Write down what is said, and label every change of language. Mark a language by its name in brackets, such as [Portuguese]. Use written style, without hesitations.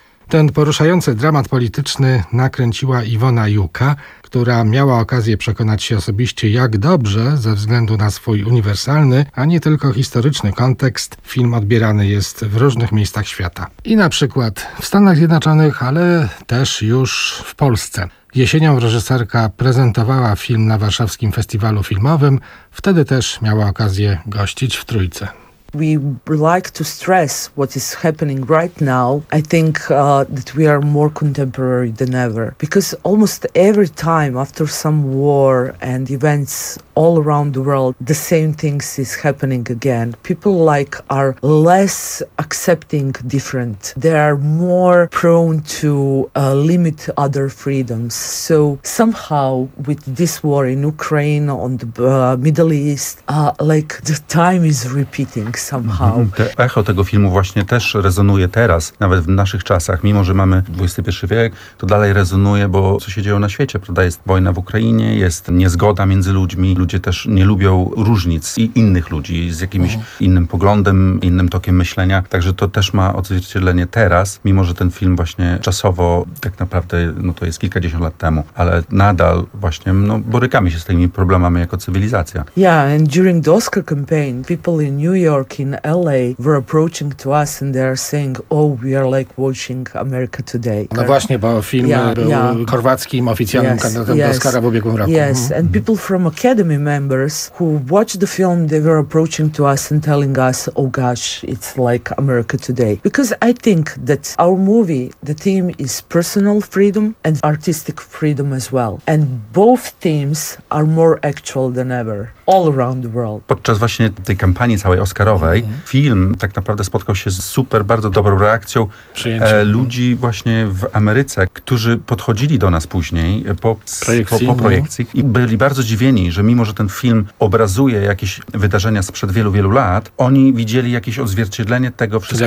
[Polish] Ten poruszający dramat polityczny nakręciła Iwona Juka, która miała okazję przekonać się osobiście, jak dobrze, ze względu na swój uniwersalny, a nie tylko historyczny kontekst, film odbierany jest w różnych miejscach świata. I na przykład w Stanach Zjednoczonych, ale też już w Polsce. Jesienią reżyserka prezentowała film na warszawskim festiwalu filmowym, wtedy też miała okazję gościć w Trójce. [English] We like to stress what is happening right now. I think that we are more contemporary than ever. Because almost every time after some war and events all around the world, the same things is happening again. People like are less accepting different. They are more prone to limit other freedoms. So somehow with this war in Ukraine, on the Middle East, like the time is repeating. [Polish] Echo tego filmu właśnie też rezonuje teraz, nawet w naszych czasach, mimo że mamy XXI wiek, to dalej rezonuje, bo co się dzieje na świecie, prawda? Jest wojna w Ukrainie, jest niezgoda między ludźmi, ludzie też nie lubią różnic i innych ludzi z jakimś innym poglądem, innym tokiem myślenia, także to też ma odzwierciedlenie teraz, mimo że ten film właśnie czasowo, tak naprawdę, no to jest kilkadziesiąt lat temu, ale nadal właśnie, no, borykamy się z tymi problemami jako cywilizacja. [English] Yeah, and during the Oscar campaign, people in New York in LA were approaching to us and they are saying, oh, we are like watching America today. [Polish] No właśnie, bo film był chorwackim oficjalnym kandydatem do Oscara w ubiegłym roku. [English] Yes, and people from Academy members who watched the film, they were approaching to us and telling us, oh gosh, it's like America today. Because I think that our movie, the theme is personal freedom and artistic freedom as well. And both themes are more actual than ever all around the world. [Polish] Podczas właśnie tej kampanii całej Oscarowej, Narodowej. Mhm. Film tak naprawdę spotkał się z super, bardzo dobrą reakcją ludzi właśnie w Ameryce, którzy podchodzili do nas później po projekcji i byli bardzo zdziwieni, że mimo, że ten film obrazuje jakieś wydarzenia sprzed wielu, wielu lat, oni widzieli jakieś odzwierciedlenie tego wszystkiego.